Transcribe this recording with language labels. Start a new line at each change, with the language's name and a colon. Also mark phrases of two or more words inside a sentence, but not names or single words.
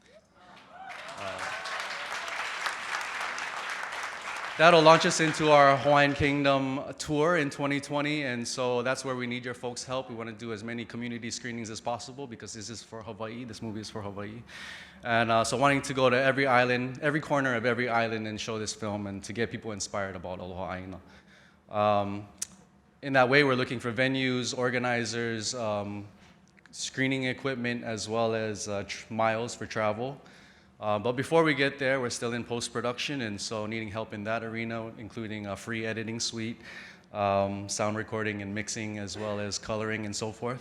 English: That'll launch us into our Hawaiian Kingdom tour in 2020, and so that's where we need your folks' help. We want to do as many community screenings as possible because this is for Hawaii, this movie is for Hawaii. And so wanting to go to every island, every corner of every island and show this film and to get people inspired about
Hawaiian: aloha ʻāina.
English: In that way, we're looking for venues, organizers, screening equipment, as well as miles for travel. But before we get there, we're still in post-production, and so needing help in that arena, including a free editing suite, sound recording and mixing, as well as coloring and so forth.